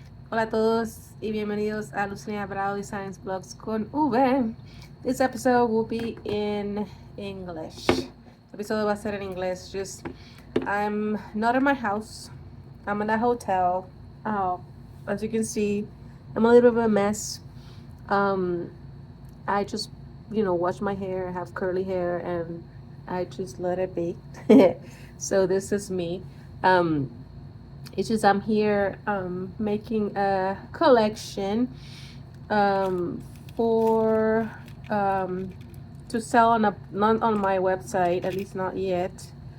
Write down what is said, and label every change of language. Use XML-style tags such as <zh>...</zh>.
<es>Hola a todos y bienvenidos a Lucinettea Designs Vlogs con V.</es> <en>This episode will be in English.</en> <es>Este episodio va a ser en inglés.</es> <en>I'm not in my house. I'm in a hotel. As you can see, I'm a little bit of a mess. I just, wash my hair. I have curly hair and I just let it be. So this is me. Um, it's just I'm here making a collection for to sell not on my website, at least not yet.</en>